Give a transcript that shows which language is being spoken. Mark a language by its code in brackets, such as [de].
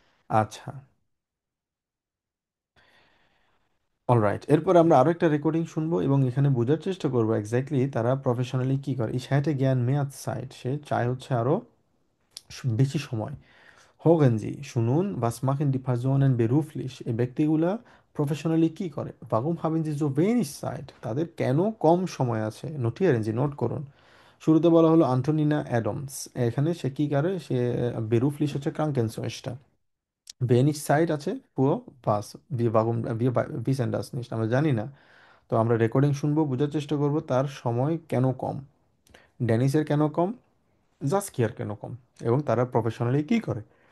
[bn] আচ্ছা, অলরাইট। এরপর আমরা আরো একটা রেকর্ডিং শুনবো এবং এখানে বোঝার চেষ্টা করবো এক্স্যাক্টলি তারা প্রফেশনালি কি করে। [de] Ich hätte gern mehr Zeit, [bn] সে চায় হচ্ছে আরো বেশি সময়। [de] Hören Sie, [bn] শুনুন, [de] was machen die Personen beruflich, [bn] এই ব্যক্তিগুলা প্রফেশনালি কি করে। [de] Warum haben sie so wenig Zeit, [bn] তাদের কেন কম সময় আছে। নোটিeren Sie, নোট করুন। শুরুতে বলা হলো আন্টোনিনা অ্যাডামস, এখানে সে কি করে, সে beruflich হচ্ছে Krankenschwester, wenig Zeit আছে পুরো pass, [de] wir warum wir wissen das nicht, [bn] আমরা জানি না। তো আমরা রেকর্ডিং শুনবো, বোঝার চেষ্টা করব তার সময় কেন কম, ড্যানিসের কেন কম, জাস্কিয়ার কেন কম, এবং তারা প্রফেশনালি কি করে।